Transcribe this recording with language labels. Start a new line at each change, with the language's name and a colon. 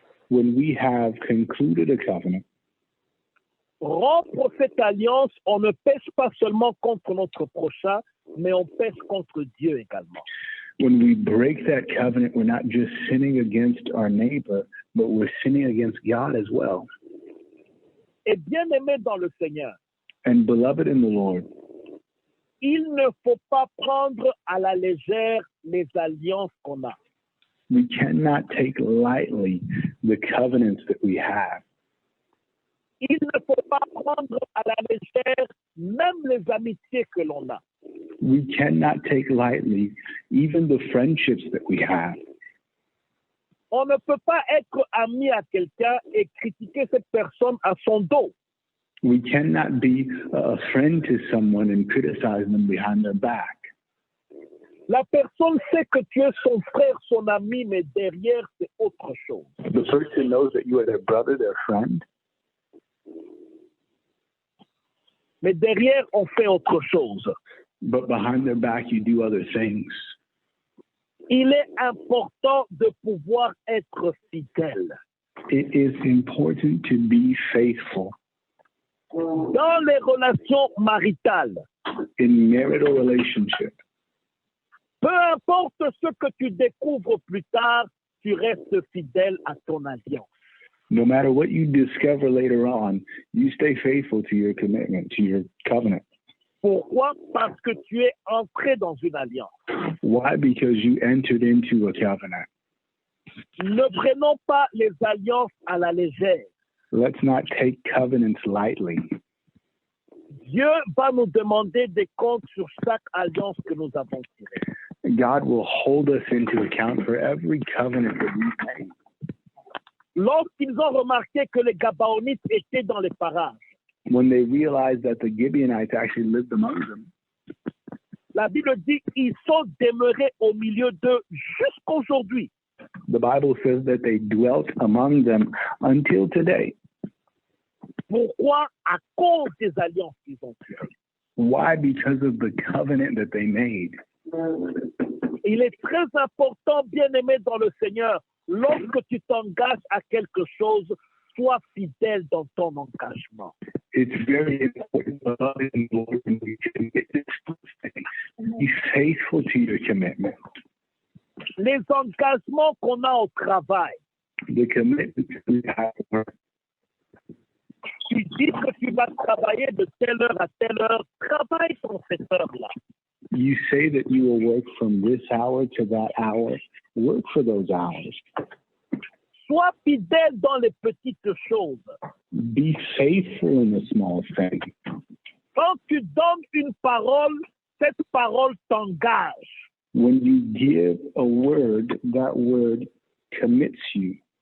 English: When we have concluded a covenant,
French: rompre cette alliance, on ne pêche pas seulement contre notre prochain, mais on pêche contre Dieu également.
English: when we break that covenant, we're not just sinning against our neighbor, but we're sinning against God as well.
French: Et bien-aimé dans le Seigneur,
English: And beloved in the Lord,
French: il ne faut pas prendre à la légère les alliances qu'on a.
English: we cannot take lightly the covenants that we have.
French: Il ne faut pas prendre à la légère même les amitiés que l'on a.
English: We cannot take lightly even the friendships that we have.
French: On ne peut pas être ami à quelqu'un et critiquer cette personne à son dos.
English: We cannot be a friend to someone and criticize them behind their back.
French: La personne sait que tu es son frère, son ami, mais derrière, c'est autre chose.
English: The person knows that you are their brother, their friend,
French: Mais derrière, on fait autre chose.
English: but behind their back you do other things.
French: Il est important de pouvoir être fidèle.
English: It is important to be faithful
French: Dans les relations maritales,
English: in marital relationship.
French: peu importe ce que tu découvres plus tard, tu restes fidèle à ton alliance.
English: No matter what you discover later on, you stay faithful to your commitment, to your covenant.
French: Pourquoi? Parce que tu es entré dans une alliance.
English: Why? Because you entered into a covenant.
French: Ne prenons pas les alliances à la légère.
English: Let's not take covenants lightly.
French: Dieu va nous demander des comptes sur chaque alliance que nous avons tirée.
English: God will hold us into account for every covenant that we've made.
French: Lorsqu'ils ont remarqué que les Gabaonites étaient dans les parages,
English: When they realized that the Gibeonites actually lived among them,
French: la Bible dit ils sont demeurés au milieu d'eux jusqu'aujourd'hui.
English: the Bible says that they dwelt among them until today.
French: Pourquoi? À cause des alliances qu'ils ont tirées.
English: Why? Because of the covenant that they made.
French: Il est très important, bien-aimé dans le Seigneur, lorsque tu t'engages à quelque chose, sois fidèle dans ton engagement.
English: It's very important, beloved in the Lord, when we commit to something. Be faithful to your commitment.
French: Les engagements qu'on a au travail,
English: The commitment that we have to work.
French: tu dis que tu vas travailler de telle heure à telle heure, travaille dans cette heure-là.
English: You say that you will work from this hour to that hour. Work for those hours.
French: Sois fidèle dans les petites choses.
English: Be faithful in the small things.
French: Quand tu donnes une parole, cette parole t'engage.
English: When you give a word, that word commits you.